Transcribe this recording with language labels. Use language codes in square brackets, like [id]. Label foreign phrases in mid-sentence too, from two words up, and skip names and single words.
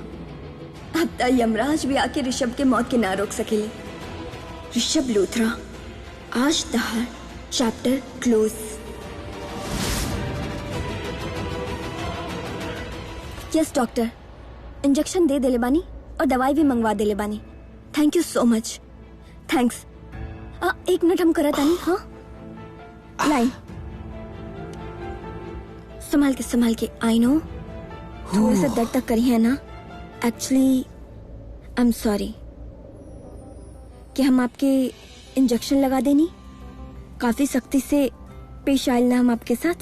[bho] अब तो यमराज भी आके ऋषभ के मौत के ना रोक सकेले। ऋषभ लूथरा, आज तहार [en] chapter close. Yes doctor, [bho] इंजेक्शन दे देले बानी और दवाई भी मंगवा देले बानी। [en] Thank you so much. Thanks. [bho] 1 मिनट हम करत आनी। हाँ लाइन संभाल के। [en] I know [bho] थोड़ा सा दर्द तक करी है ना। [en] actually I am sorry [bho] कि हम आपके इंजेक्शन लगा देनी, काफी सख्ती से पेश आयल ना हम आपके साथ।